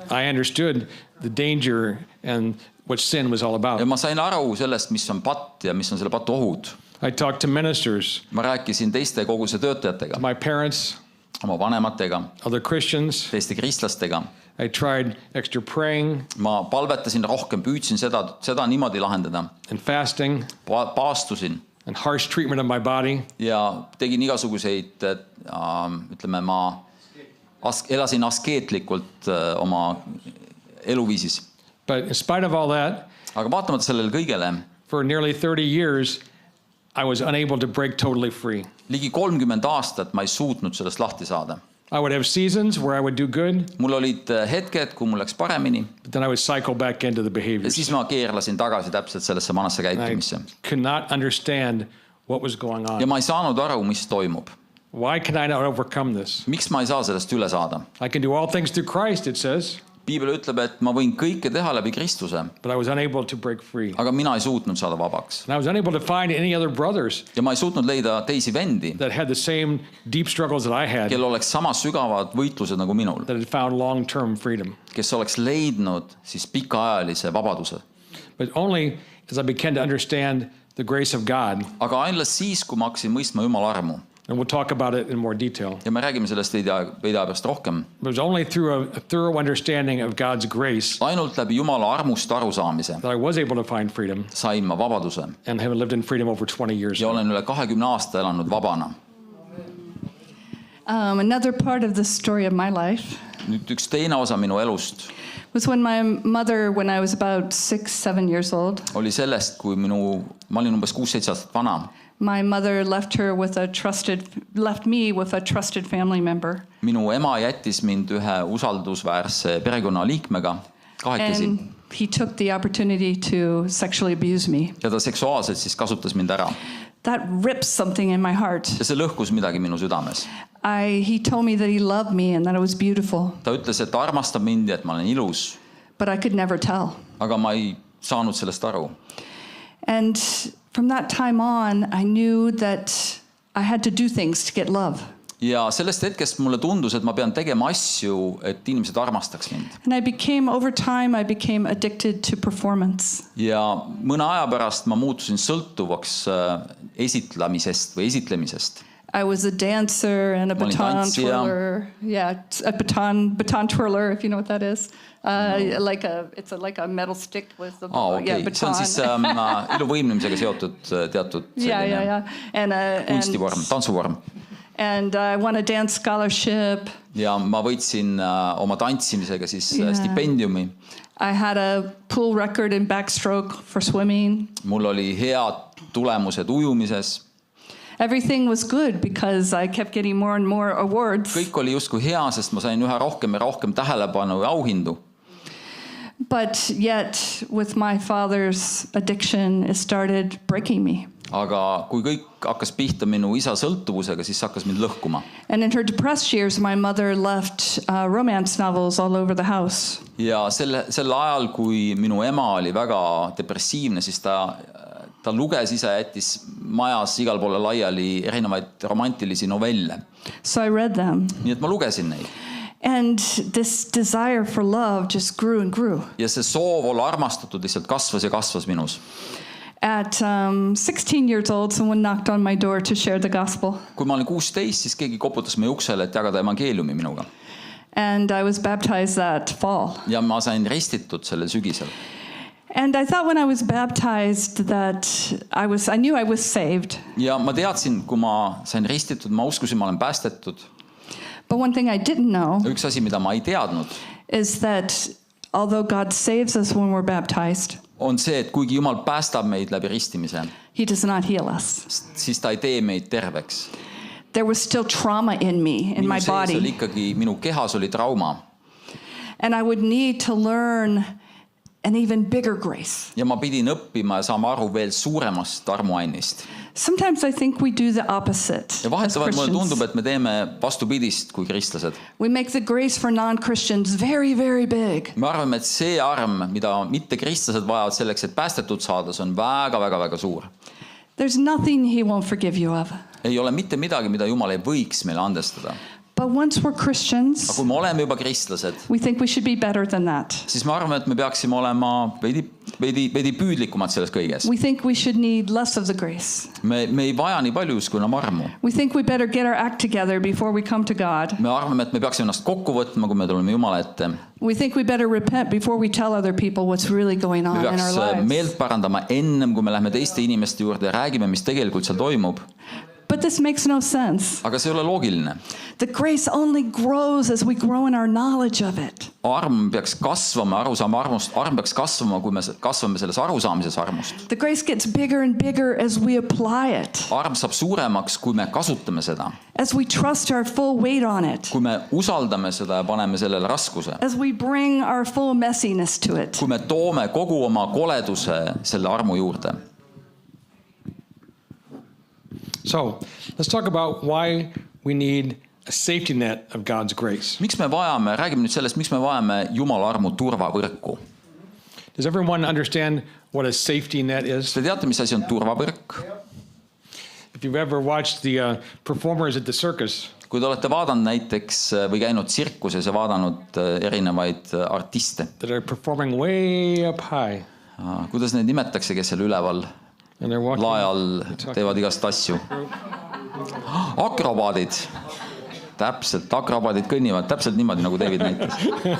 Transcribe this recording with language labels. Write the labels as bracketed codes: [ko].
[en] I understood the danger and what sin was all [et] Ja [en] about. [et] ma sain aru sellest, mis on patt ja mis on selle patu ohud. [en] I talked to ministers, [et] Ma rääkisin teiste koguse töötajatega, [en] my parents, [et] oma vanematega, [en] other Christians. [et] teiste kristlastega. [en] I tried extra praying [et] Ma palvetasin rohkem, püüdsin seda niimoodi lahendada. [en] and fasting [et] Paastusin [en] and harsh treatment of my body. [et] ja tegin igasuguseid, ütleme, ma elasin askeetlikult oma eluviisis. [en] But in spite of all that, [et] Aga vaatamata sellele kõigele, [en] for nearly 30 years, I was unable to break totally free. [et] ligi 30 aastat ma ei suutnud sellest lahti saada. [en] I would have seasons where I would do good, [et] Mul olid hetked, kui mul läks paremini [en] but then I would cycle back into the [et] ja [en] behaviors. [et] siis ma keerlasin tagasi täpselt sellesse vanasse [en] I [et] käitumisse. [en] could not understand what was going [et] Ja [en] on. [et] ma ei saanud aru, mis toimub. [en] Why can I not overcome this? [et] Miks ma ei saa sellest üle saada? [en] I can do all things through Christ, it says. [et] piibel ütleb, et ma võin kõike teha läbi Kristuse, [en] but I was unable to break free. [et] aga mina ei suutnud saada vabaks. [en] And I was unable to find any other brothers [et] Ja ma ei suutnud leida teisi vendi, [en] that had the same deep struggles that I had, [et] kel oleks sama sügavad võitlused nagu minul, [en] that had found long-term freedom. [et] kes oleks leidnud siis pikaajalise vabaduse. [en] But only as I began to understand the grace of God, [et] Aga ainult siis, kui ma hakkasin mõistma Jumala armu. [en] and we'll talk about it in more detail. [et] Ja me räägime sellest veidi aja pärast rohkem. [en] It was only through a thorough understanding of God's grace [et] Ainult läbi Jumala armust arusaamise [en] that I was able to find freedom [et] sain ma vabaduse [en] and have lived in freedom over 20 years. [et] ja olen üle 20 aasta elanud vabana. [en] Another part of the story of my life [et] Nüüd üks teine osa minu elust [en] was when my mother, when I was about 6-7 years old, [et] oli sellest, kui ma olin umbes 6-7 aastat vana. [en] my mother left me with a trusted family member. [et] Minu ema jättis mind ühe usaldusväärse perekonnaliikmega kahekesi [en] And he took the opportunity to sexually abuse me. [et] ja ta seksuaalselt siis kasutas mind ära. [en] That ripped something in my heart. [et] Ja see lõhkus midagi minu südames. [en] He told me that he loved me and that it was beautiful, [et] Ta ütles, et ta armastab mind ja et ma olen ilus, [en] but I could never tell. [et] aga ma ei saanud sellest aru. [en] And from that time on, I knew that I had to do things to get love. [et] Ja sellest hetkest mulle tundus, et ma pean tegema asju, et inimesed armastaks mind. [en] And over time, I became addicted to performance. [et] Ja mõne aja pärast ma muutusin sõltuvaks esitlemisest või esitlemisest. [en] I was a dancer and a [et] Ma olin [en] baton [et] tantsija. [en] twirler. Yeah, a baton twirler, if you know what that is. It's like a metal stick with a [et] Okay. See on [en] baton. [et] siis iluvõimlemisega seotud teatud selline kunstivorm, tantsuvorm. [en] And I won a dance scholarship. [et] Ja ma võitsin oma tantsimisega siis stipendiumi. [en] I had a pool record in backstroke for swimming. [et] Mul oli head tulemused ujumises. [en] Everything was good because I kept getting more and more awards. [et] Kõik oli justkui hea, sest ma sain üha rohkem ja rohkem tähelepanu ja auhindu. [en] But yet, with my father's addiction, it started breaking me. [et] Aga kui kõik hakkas pihta minu isa sõltuvusega, siis hakkas mind lõhkuma. [en] And in her depressed years, my mother left romance novels all over the house. [et] Ja sel ajal, kui minu ema oli väga depressiivne, siis ta luges ise, jättis majas igal poole laiali erinevaid romantilisi novelle. [en] So I read them. [et] Nii et ma lugesin neid. [en] And this desire for love just grew and grew. [et] Ja see soov olla armastatud lihtsalt kasvas ja kasvas minus. [en] At 16 years old, someone knocked on my door to share the gospel. [et] Kui ma olin 16, siis keegi koputas meie uksele, et jagada evangeeliumi minuga. [en] And I was baptized that fall. [et] Ja ma sain ristitud sellel sügisel. [en] And I thought when I was baptized that I knew I was saved. [et] Ja ma teadsin, kui ma sain ristitud, ma uskusin, ma olen päästetud. [en] But one thing I didn't know [et] Üks asi, mida ma ei teadnud, [en] is that although God saves us when we're baptized, [et] on see, et kuigi Jumal päästab meid läbi ristimise, [en] He does not heal us. [et] siis ta ei tee meid terveks. [en] There was still trauma in me, in my [et] Minu sees oli ikkagi, minu kehas oli trauma. [en] And I would need to learn an even bigger grace. [et] Ja ma pidin õppima ja saama aru veel suuremast armuannist. [en] Sometimes I think we do the opposite [et] Ja [en] as [et] vahetavalt mulle tundub, [en] Christians. [et] et me teeme vastupidist kui kristlased. [en] We make the grace for non-Christians very, very big. [et] Me arvame, et see arm, mida mitte kristlased vajavad selleks, et päästetud saada, see on väga suur. [en] There's nothing He won't forgive you of. [et] Ei ole mitte midagi, mida Jumal ei võiks meile andestada. [en] But once we're Christians, [et] Aga kui me oleme juba kristlased, [en] we think we should be better than that. [et] siis me arvame, et me peaksime olema veidi püüdlikumad selles kõiges. [en] We think we should need less of the grace. [et] Me ei vaja nii palju justkui enam armu. [en] We think we better get our act together before we come to God. [et] Me arvame, et me peaksime ennast kokku võtma, kui me tuleme Jumala ette. [en] We think we better repent before we tell other people what's really going [et] Me [en] on in our [et] peaks [en] lives. [et] meelt parandama ennem, kui me läheme teiste inimeste juurde ja räägime, mis tegelikult seal toimub. [en] But this makes no sense. [et] Aga see ei ole loogiline. [en] The grace only grows as we grow in our knowledge of it. [et] Arm peaks kasvama, arusaama armust. Arm peaks kasvama, kui me kasvame selles arusaamises armust. [en] The grace gets bigger and bigger as we apply it. [et] Arm saab suuremaks, kui me kasutame seda. [en] As we trust our full weight on it. [et] Kui me usaldame seda ja paneme sellele raskuse. [en] As we bring our full messiness to it. [et] Kui me toome kogu oma koleduse selle armu juurde. [en] So let's talk about why we need a safety net of God's grace. [et] miks me vajame, räägime nüüd sellest, miks me vajame Jumala armu turvavõrku. [en] Does everyone understand what a safety net is? [et] Te teate, mis asi on turvavõrk? [en] If you've ever watched the performers at the circus, [et] Kui te olete vaadanud näiteks või käinud tsirkuses ja vaadanud erinevaid artiste, [en] that are performing way up high, [et] kuidas neid nimetatakse, kes seal üleval [en] and they're walking, [et] lae all teevad igast asju? Akrobaadid. Täpselt, akrobaadid kõnnivad täpselt niimoodi, nagu David näitas.